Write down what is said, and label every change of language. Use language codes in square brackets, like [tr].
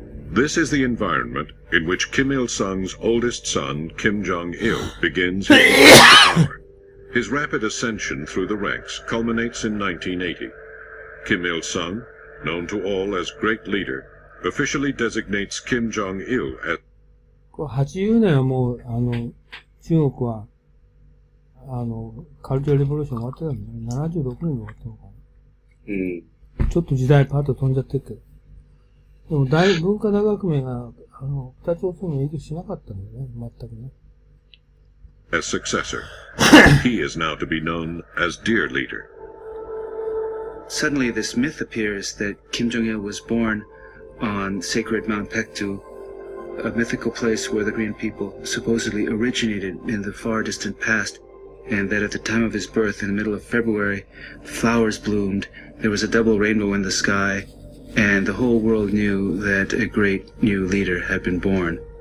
[en] This is the environment in which Kim Il-sung's oldest son, Kim Jong-il, begins his rise to power. His rapid ascension through the ranks culminates in 1980. Kim Il-sung, known to all as Great Leader, officially designates Kim Jong-il as [ja] 80年はもう、中国は、カルチャーレボリューション終わってたんだね。 76年に終わったのかな。ちょっと時代パッと飛んじゃってるけど。でも文化大革命が、北朝鮮に影響しなかったんだよね、全くね。 [en] as successor. He is now to be known as Dear Leader. Suddenly this myth appears that Kim Jong-il was born on sacred Mount Paektu, a mythical place where the Korean people supposedly originated in the far distant past, and that at the time of his birth, in the middle of February, flowers bloomed, there was a double rainbow in the sky, and the whole world knew that a great new leader had been born.